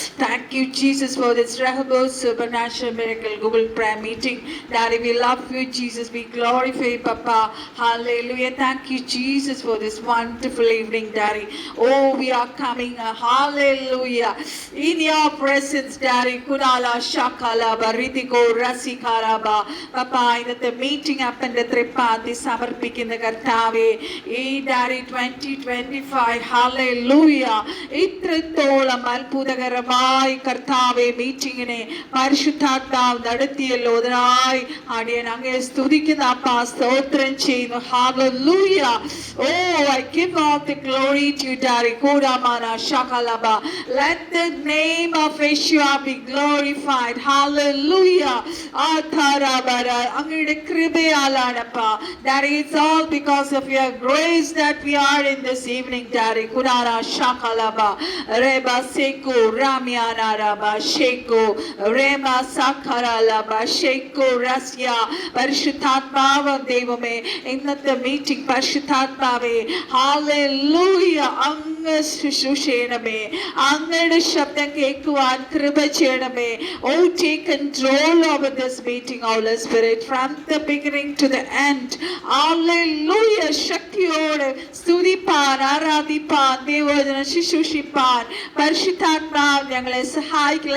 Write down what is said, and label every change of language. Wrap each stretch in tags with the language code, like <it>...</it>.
<en>Thank you, Jesus, for this Rehoboth Supernatural Miracle Google Prayer Meeting. Daddy, we love you, Jesus. We glorify you, Papa. Hallelujah. Thank you, Jesus, for this wonderful evening, Daddy. Oh, we are coming, hallelujah, in your presence, Daddy. Kunala Shakala Baritiko Rasikaraba.</en> <ml>Papa, ഇന്നത്തെ meeting അപ്പൻ്റെ തൃപ്പാത്തി സമർപ്പിക്കുന്ന കർത്താവേ, ഈ daddy 2025 hallelujah ഇത്രത്തോളം അത്ഭുതകരമായി കർത്താവേ മീറ്റിങ്ങിനെ പരിശുദ്ധാത്മാവ് നടത്തിയല്ലോ. അതിനായി അടിയൻ അങ്ങയെ സ്തുതിക്കുന്ന അപ്പാ, സ്തോത്രം ചെയ്യുന്നു. Hallelujah.</ml> <en>Oh, I give all the glory to you, Daddy. Kodamana shakalaba. Let the name of Yeshua be glorified.</en> <ml>Hallelujah. Atharabara. അങ്ങയുടെ കൃപയാലാണപ്പാ.</ml> <en>Daddy, it's all because of your grace that we are in this evening, Daddy. Kunara shakalaba. Reba seko ramyana raba sheko. Rema sakaralaba sheko rasya.</en> <ml>പരിശുദ്ധാത്മാവ് ദൈവമേ, ഇന്നത്തെ meeting പരിശുദ്ധാത്മാവേ, hallelujah, അങ്ങ് ശുശ്രൂഷയണമേ, അങ്ങയുടെ ശബ്ദം കേൾക്കുവാൻ കൃപ ചെയ്യണമേ.</ml> <en>Oh, take control over this meeting, Holy Spirit, from the beginning to the end. Hallelujah.</en> <ml>ശക്തിയോടെ സ്തുതിപ്പാൻ, ആരാധിപ്പാൻ, ദൈവവചനം ശുശ്രൂഷിപ്പാൻ പരിശുദ്ധാത്മാവ് ഞങ്ങളെ സഹായിക്കുക.</ml>